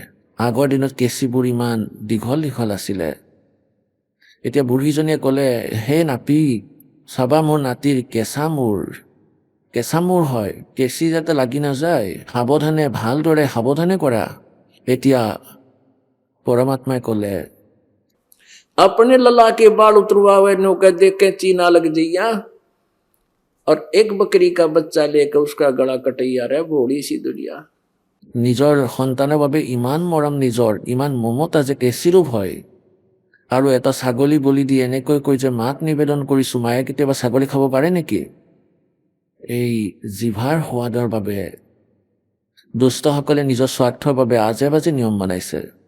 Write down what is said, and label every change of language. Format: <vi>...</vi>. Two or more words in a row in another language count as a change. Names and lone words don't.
<as>আগৰ দিনত কেঁচিবোৰ ইমান দীঘল দীঘল আছিলে। এতিয়া বুঢ়ীজনীয়ে ক'লে, হে নাপিত, চাবা মোৰ নাতিৰ কেঁচা মূৰ হয়, কেঁচি যাতে লাগি নাযায়, সাৱধানে, ভালদৰে সাৱধানে কৰা। এতিয়া পৰমাত্মাই ক'লে,</as> <hi>अपने लला के बाल उतरवावे, नौका देख के चीना लग जइया। और एक बकरी का बच्चा लेकर उसका गला कटैया। रे भोली सी दुनिया।</hi> <as>নিজৰ সন্তানৰ বাবে ইমান মৰম, নিজৰ ইমান মমতা যে কেঁচিৰো ভয়। আৰু এটা ছাগলী বলি দি এনেকৈ কৈ যে মাক নিবেদন কৰিছো, মায়ে কেতিয়াবা ছাগলী খাব পাৰে নেকি? এই জিভাৰ সোৱাদৰ বাবে দুষ্টসকলে নিজৰ স্বাৰ্থৰ বাবে আজে বাজে নিয়ম বনাইছে।</as>